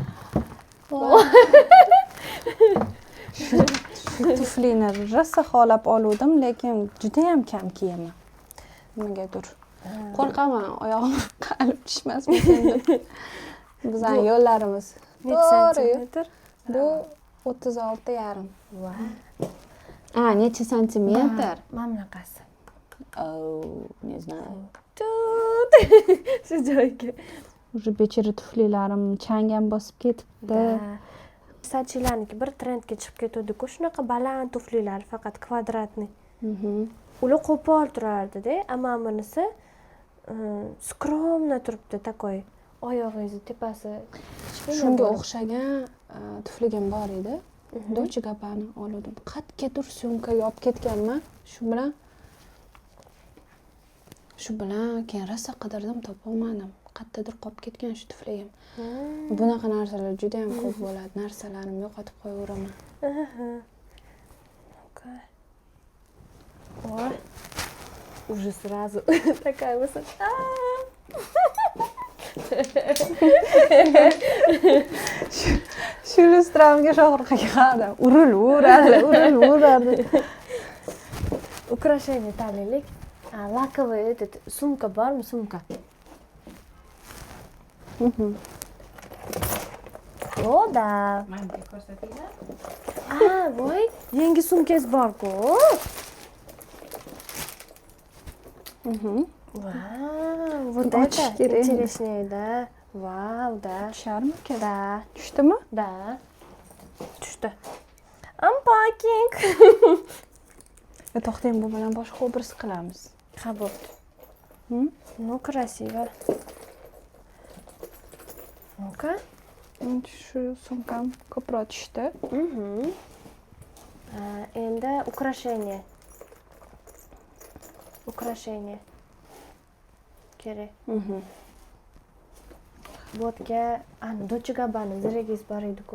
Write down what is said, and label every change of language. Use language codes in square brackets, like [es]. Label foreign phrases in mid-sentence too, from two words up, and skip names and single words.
[uz] Tuflini rosa xohlab oluvdim, lekin juda ham kam kiyaman. Nimagadir. Qo'rqaman, oyog'im qalib tushmasmikin deb. Bizning yo'llarimiz Santimetr. Bu 36,5. Necha santimetr? Mana bunaqasi. [ru] Не знаю. [uz] Shu joyga. Уже bechara tuflilarim chang ham bosib ketibdi. Sachilarniki bir trendga chiqib ketdi-ku, shunaqa baland tuflilar, faqat kvadratniy. Ular qo'pol turardi-da, ammo bunisi скромно turibdi, takoy. Oyog'ingizni tepasi Shunga o'xshagan tufligim bor edi. Dolce Gabbana oldim. Qatga syomkaga olib ketganman. Shu bilan keyin rosa qidirdim, topolmadim. Qayerdadir qolib ketgan shu tufligim. Bunaqa narsalar juda ham ko'p bo'ladi. Narsalarimni yo'qotib qo'yaveraman. [ru] Ой, уже сразу такая высота. [uz] Shu lustramga sho'rqaga qarab, urilib. Украшение tanlaylik. [ru] Lakovый этот [uz] sumka bormi, sumka? O da. Menga ko'rsatinglar. Voy, yangi sumkangiz bor-ku. Vau, [ru] вот это интереснее, да? [uz] Vau, da. Tusharmi? Da. Tushdimi? Da. Tushdi. Unpacking. To'xtang, bu bilan boshqa obraz qilamiz. Ha, bo'pti. [ru] Ну, красиво. Ну-ка. [uz] Shu sumkam ko'proq tushdi. Endi украшение. Украшение. Kerak. Botga, Dolce Gabbana ziragingiz bor edi-ku.